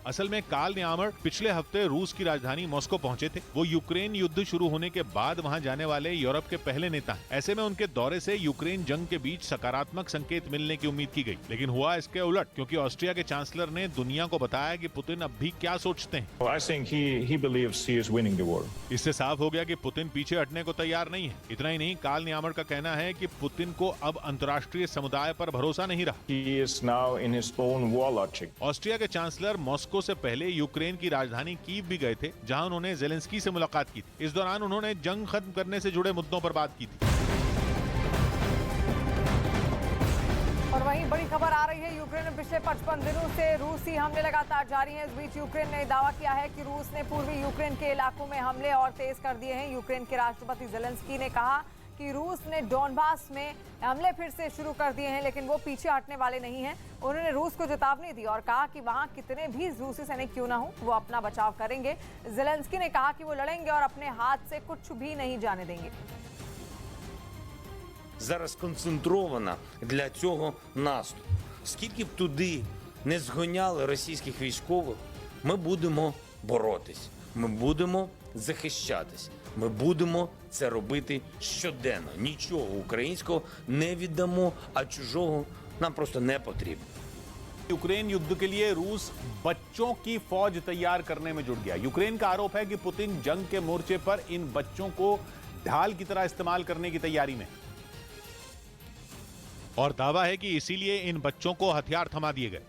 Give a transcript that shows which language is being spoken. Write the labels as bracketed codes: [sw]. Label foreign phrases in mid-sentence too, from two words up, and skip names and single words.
[hi] असल में कार्ल न्यामर पिछले हफ्ते रूस की राजधानी मॉस्को पहुंचे थे। वो यूक्रेन युद्ध शुरू होने के बाद वहां जाने वाले यूरोप के पहले नेता हैं। ऐसे में उनके दौरे से यूक्रेन जंग के बीच सकारात्मक संकेत मिलने की उम्मीद की गई, लेकिन हुआ इसके उलट, क्योंकि ऑस्ट्रिया के चांसलर ने दुनिया को बताया कि पुतिन अब भी क्या सोचते हैं। [en] Well, I think he believes he is winning the war. [hi] इससे साफ हो गया कि पुतिन पीछे हटने को तैयार नहीं है। इतना ही नहीं, कार्ल न्यामर का कहना है कि पुतिन को अब अंतर्राष्ट्रीय समुदाय पर भरोसा नहीं रहा। [en] He is now in his own war logic. [hi] ऑस्ट्रिया के चांसलर मॉस्को से पहले यूक्रेन की राजधानी कीव भी गए थे, जहां उन्होंने जेलेंस्की से मुलाकात की थी। इस दौरान उन्होंने जंग खत्म करने से जुड़े मुद्दों पर बात की थी। और वहीं बड़ी खबर आ रही है, यूक्रेन में पिछले 55 दिनों से रूसी हमले लगातार जारी हैं। इस बीच यूक्रेन ने दावा किया है कि रूस ने पूर्वी यूक्रेन के इलाकों में हमले और तेज कर दिए हैं। यूक्रेन के राष्ट्रपति जेलेंस्की ने कहा कि रूस ने डोनबास में हमले फिर से शुरू कर दिए हैं, लेकिन वो पीछे हटने वाले नहीं हैं। उन्होंने रूस को चेतावनी दी और कहा कि वहां कितने भी रूसी सैनिक क्यों ना हो, वो अपना बचाव करेंगे। जेलेंस्की ने कहा कि वो लड़ेंगे और अपने हाथ से कुछ भी नहीं जाने देंगे। [uk] Зараз концентрована для цього наступу. Скільки б туди не згоняли російських військових, ми будемо боротись, ми будемо захищатись, ми будемо це робити щоденно. Нічого українського не віддамо, а чужого нам просто не потрібно. [hi] यूक्रेन युद्ध के लिए रूस बच्चों की फौज तैयार करने में जुट गया। यूक्रेन का आरोप है कि पुतिन जंग के मोर्चे पर इन बच्चों को ढाल की तरह इस्तेमाल करने की तैयारी में, और दावा है कि इसीलिए इन बच्चों को हथियार थमा दिए गए।